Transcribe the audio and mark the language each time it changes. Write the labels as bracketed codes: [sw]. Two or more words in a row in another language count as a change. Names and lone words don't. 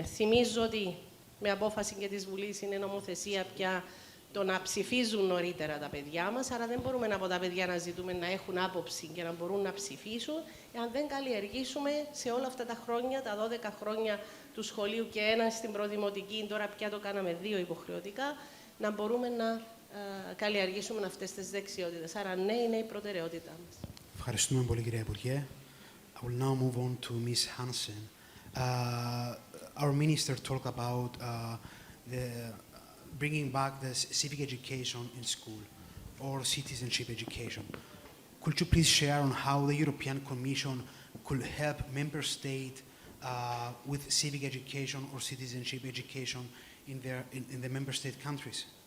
[el] Θυμίζω ότι με απόφαση και της Βουλής είναι νομοθεσία πια το να ψηφίζουν νωρίτερα τα παιδιά μας, άρα δεν μπορούμε από τα παιδιά να ζητούμε να έχουν άποψη και να μπορούν να ψηφίσουν, εάν δεν καλλιεργήσουμε σε όλα αυτά τα χρόνια, τα 12 χρόνια του σχολείου και ένα στην προδημοτική, τώρα πια το κάναμε 2 υποχρεωτικά, να μπορούμε να καλλιεργήσουμε αυτές τις δεξιότητες. Άρα ναι, είναι η προτεραιότητά μας. Ευχαριστούμε πολύ, κυρία Υπουργέ. [en] I will now move on to Ms. Hansen. Our minister talked about bringing back the civic education in school or citizenship education. Could you please share on how the European Commission could help member states with civic education or citizenship education in the member state countries?